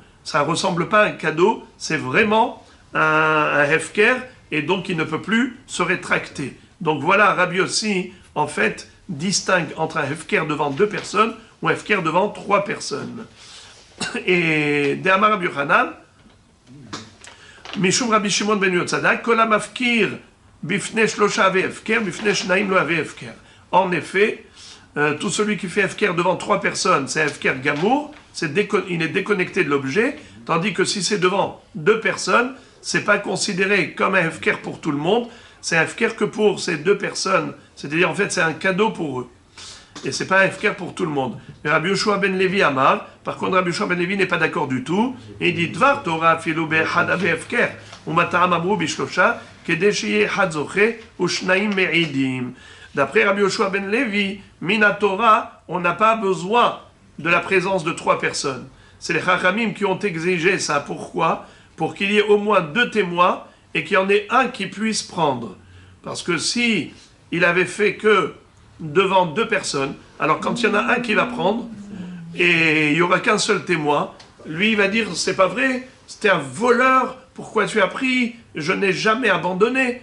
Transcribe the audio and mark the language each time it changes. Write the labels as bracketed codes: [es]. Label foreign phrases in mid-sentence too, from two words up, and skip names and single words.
[fr] Ça ne ressemble pas à un cadeau, c'est vraiment un hefker et donc il ne peut plus se rétracter. Donc voilà, Rabbi aussi, en fait, distingue entre un hefker devant 2 personnes ou un hefker devant 3 personnes. Et de [he] אמר רבי יוחנן משום רבי שמעון בן יהוצדק כל המפקיר בפני שלשה הוי הפקר בפני שנים לא הוי הפקר. [fr] En effet, tout celui qui fait hefker devant 3 personnes, c'est [he] הפקר גמור, [fr] il est déconnecté de l'objet, tandis que si c'est devant 2 personnes, c'est pas considéré comme un hefker pour tout le monde, c'est un hefker que pour ces 2 personnes, c'est-à-dire en fait c'est un cadeau pour eux. Et c'est pas un hefker pour tout le monde. Mais Rabbi Yoshua ben Levi Amar, par contre Rabbi Yoshua ben Levi n'est pas d'accord du tout, et il dit [he] דבר תורה אפילו באחד הוי הפקר ומה טעם אמרו בשלשה כדי שיהא אחד זוכה ושנים מעידים. [fr] D'après Rabbi Yoshua ben Levi, [he] מן התורה, [fr] on n'a pas besoin de la présence de 3 personnes. C'est les Chachamim qui ont exigé ça. Pourquoi? Pour qu'il y ait au moins 2 témoins et qu'il y en ait un qui puisse prendre. Parce que si il avait fait que devant 2 personnes, Alors quand il y en a un qui va prendre, et il n'y aura qu'un seul témoin, lui il va dire, c'est pas vrai, c'était un voleur, pourquoi tu as pris, je n'ai jamais abandonné.